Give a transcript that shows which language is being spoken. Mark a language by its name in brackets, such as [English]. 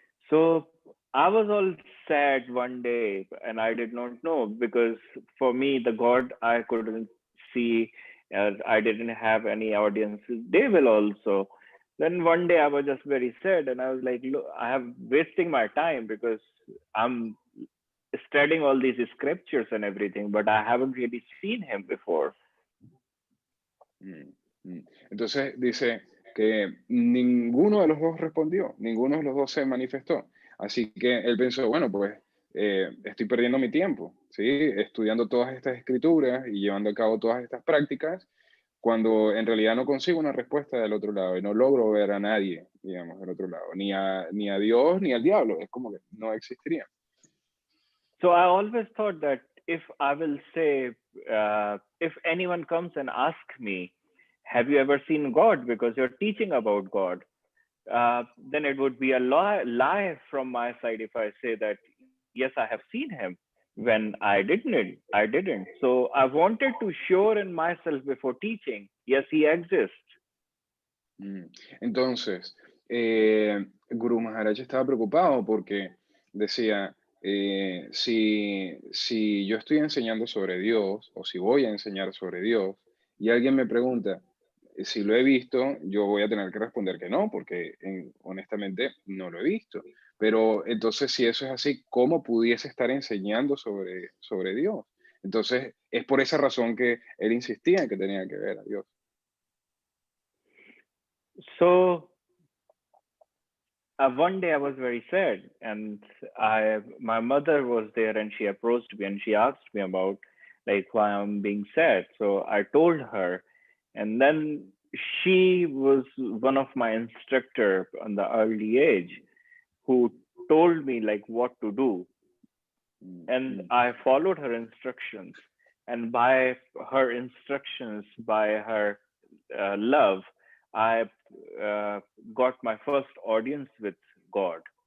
[English] So I was all sad one day and I did not know, because for me, the God I couldn't see, I didn't have any audience. They will also. Then one day I was just very sad and I was like, look, I am wasting my time because I'm studying all these scriptures and everything, but I haven't really seen him before. [Spanish] Entonces dice, que ninguno de los dos respondió, ninguno de los dos se manifestó. Así que él pensó, bueno, pues estoy perdiendo mi tiempo, ¿sí? Estudiando todas estas escrituras y llevando a cabo todas estas prácticas, cuando en realidad no consigo una respuesta del otro lado y no logro ver a nadie, digamos, del otro lado, ni a Dios ni al diablo, es como que no existiría. [English] So I always thought that if I will say, if anyone comes and asks me, have you ever seen God? Because you're teaching about God, then it would be a lie from my side if I say that, yes, I have seen him when I didn't. So I wanted to show in myself before teaching, yes, he exists. [Spanish] Entonces, Guru Maharaj estaba preocupado porque decía, si yo estoy enseñando sobre Dios o si voy a enseñar sobre Dios y alguien me pregunta si lo he visto, yo voy a tener que responder que no, porque honestamente no lo he visto. Pero entonces, si eso es así, ¿cómo pudiese estar enseñando sobre Dios? Entonces, es por esa razón que él insistía en que tenía que ver a Dios. [English] So one day I was very sad, and my mother was there, and she approached me and she asked me about like why I'm being sad. So I told her, and then she was one of my instructor on the early age who told me like what to do, and I followed her instructions, and by her instructions, by her love, I got my first audience with God.